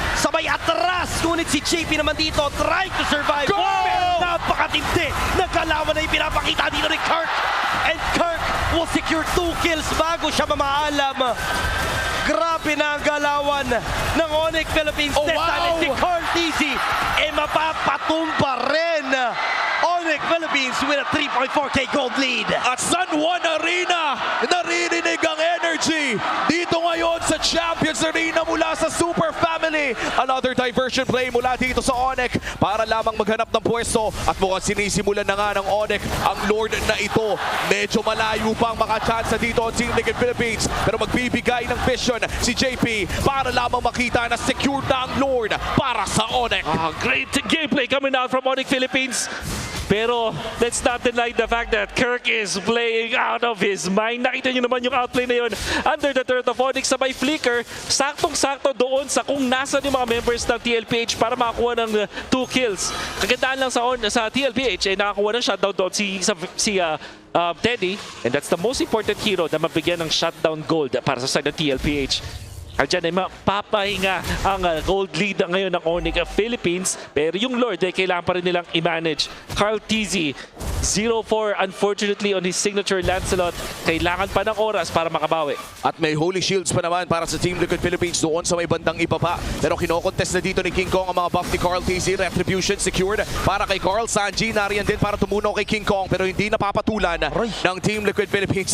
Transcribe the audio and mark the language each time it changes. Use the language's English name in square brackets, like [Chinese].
[Filipino] Sabay atras. Ngunit si JP naman dito [English] trying to survive. Go! [Filipino] Pero napakatindi. Nagkalawan na yung pinapakita dito ni Kirk. [English] And Kirk will secure 2 kills [Filipino] bago siya mamaalam. Grabe na ang galawan ng Onyx Philippines. Oh, [English] This time, wow! [Filipino] and si Carl TZ mapapatumba rin. [English] Onyx Philippines with a 3.4K gold lead. [Filipino] At San Juan Arena, naririnig ang energy dito ngayon sa Champions Arena mula mula sa Super Family. Another diversion play mula dito sa Onyx para lamang maghanap ng pwesto at mukhang sinisimulan na nga ng Onyx ang Lord na ito. Medyo malayo pang makachance dito ang Team Liquid Philippines pero magbibigay ng vision si JP para lamang makita na secure na ang Lord para sa Onyx. [English] Great gameplay coming out from Onyx Philippines. [Filipino] Pero [English] let's not deny the fact that Kirk is playing out of his mind. [Filipino] Nakita nyo naman yung outplay na yun under the turret of Onyx sabay flicker. Saktong-sakto doon sa kung nasa yung mga members ng TLPH para makakuha ng 2 kills. Kagandaan lang sa TLPH ay nakakuha ng shutdown doon si Teddy. [English] And that's the most important hero [Filipino] na mabigyan ng [English] shutdown gold para sa side ng TLPH. [Filipino] Diyan ay mapapahinga ang gold lead ngayon ng Onyx Philippines. Pero yung Lord ay kailangan pa rin nilang i-manage. [English] Carl TZ, 0-4 unfortunately on his signature Lancelot. [Filipino] Kailangan pa ng oras para makabawi. At may Holy Shields pa naman para sa Team Liquid Philippines doon sa may bandang ibaba. Pero kinokontest na dito ni King Kong ang mga buff ni Carl TZ. [English] Retribution secured [Filipino] para kay Carl. Sanji nariyan din para tumunaw kay King Kong pero hindi napapatulan ng Team Liquid Philippines.